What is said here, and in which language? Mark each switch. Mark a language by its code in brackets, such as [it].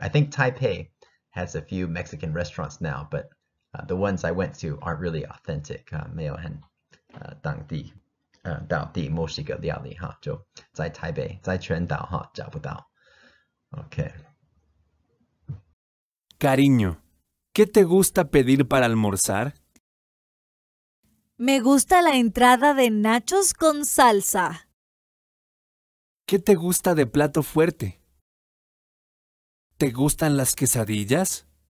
[en] I think Taipei has a few Mexican restaurants now, but the ones I went to aren't really authentic. [zh] 没有很当地墨西哥料理哈，就在台北，在全岛哈找不到。 [en] Okay. [es] Cariño, ¿qué te gusta pedir para almorzar? Me gusta la entrada de nachos con salsa. ¿Qué te gusta de plato fuerte? ¿Te gustan las quesadillas?